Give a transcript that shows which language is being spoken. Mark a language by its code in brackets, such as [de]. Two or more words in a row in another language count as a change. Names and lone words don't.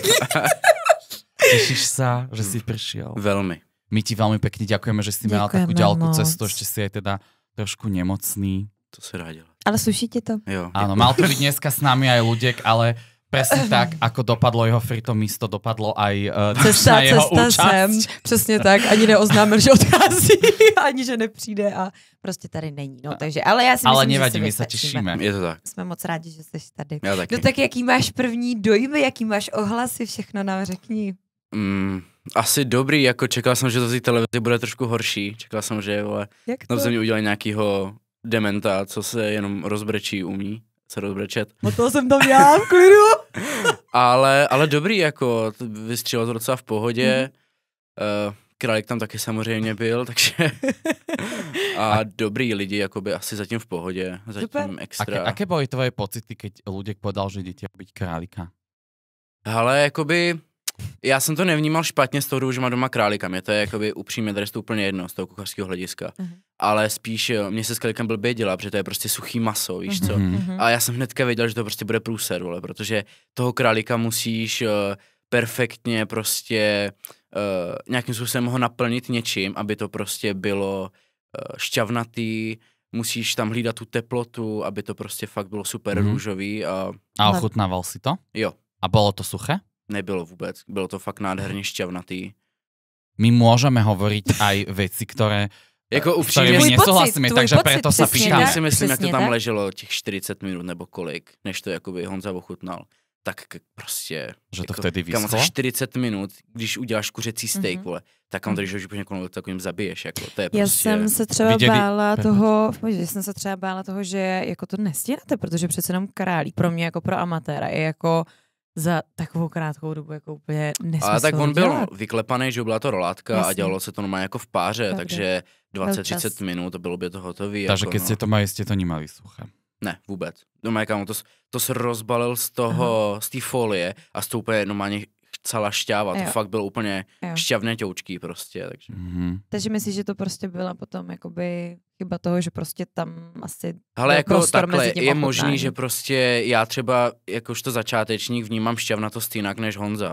[sk] Tešíš sa, že si prišiel? Veľmi. My ti veľmi pekne ďakujeme, že si mal takú ďalkú cestu, ešte si aj teda trošku nemocný. [cs] To sa dá dělat. Ale sluší ti to? Jo. [sk] Áno, mal to byť dneska s nami aj Ľudek, ale presne tak, ako dopadlo jeho frito místo, dopadlo aj cesta jeho účasť. [cs] Sem. Přesně tak, ani neoznámil, že odchází, ani že nepřijde a prostě tady není. No, takže, ale já si myslím, nevadí, že my se těšíme. Je to tak. Jsme moc rádi, že jsi tady. Já taky. No tak jaký máš první dojmy, jaký máš ohlasy, všechno nám řekni. Asi dobrý, jako čekal jsem, že to z té televizi bude trošku horší. Čekal jsem, že na země udělají nějakýho dementa, co se jenom rozbrečí, umí se rozbrečet. No to jsem tam já v klidu. ale dobrý, jako vystřelilo to docela v pohodě. Králík tam taky samozřejmě byl, takže a dobrý lidi, jakoby asi zatím v pohodě, zatím Super. extra. [sk] Aké boli tvoje pocity, keď Ľudek povedal, že ide byť králika? [cs] Ale jakoby, já jsem to nevnímal špatně z toho důvodu, že mám doma králika. Mě to je jakoby upřímně drestu úplně jedno z toho kuchařského hlediska. Ale spíš mě se s králíkem blbě dělá, protože to je prostě suchý maso, víš co. A já jsem hnedka věděl, že to prostě bude průser, vole, protože toho králíka musíš perfektně prostě nějakým způsobem ho naplnit něčím, aby to prostě bylo šťavnatý, musíš tam hlídat tu teplotu, aby to prostě fakt bylo super růžový. A ochutnával si to? Jo. [sk] A bolo to suché? [cs] Nebylo vůbec, bylo to fakt nádherně šťavnatý. [sk] My môžeme hovoriť aj veci, ktoré [cs] jako upřímně nesouhlasíme, [sk] takže preto sa pýtame. [cs] Si myslím, jak to tam leželo těch 40 minut nebo kolik, než to jakoby Honza ochutnal. Tak prostě... Že to jako, [sk] vtedy vyschlo? [cs] Za 40 minut, když uděláš kuřecí steak, vole, tak on když úplně takovým zabiješ, jako to je prostě... Já jsem se třeba bála toho, že jako to nestíháte, protože přece jenom králík pro mě jako pro amatéra je jako za takovou krátkou dobu jako úplně nesmysl. Ale tak on byl dělat. vyklepaný, že byla to rolátka. Jasně. A dělalo se to normálně jako v páře, Pravda. takže 20-30 minut bylo by to hotový. Takže jako, [sk] keď ste to mali, ste to nemali suché. [cs] Ne, vůbec. Normálně, kámo, to se rozbalil z toho, z té folie a z toho úplně normálně celá šťáva. To fakt bylo úplně šťavné ťoučky prostě. Takže. Takže myslíš, že to prostě byla potom jakoby chyba toho, že prostě tam asi... Ale jako takhle, je možný, že prostě já třeba jakožto začátečník vnímám šťavnatost jinak než Honza.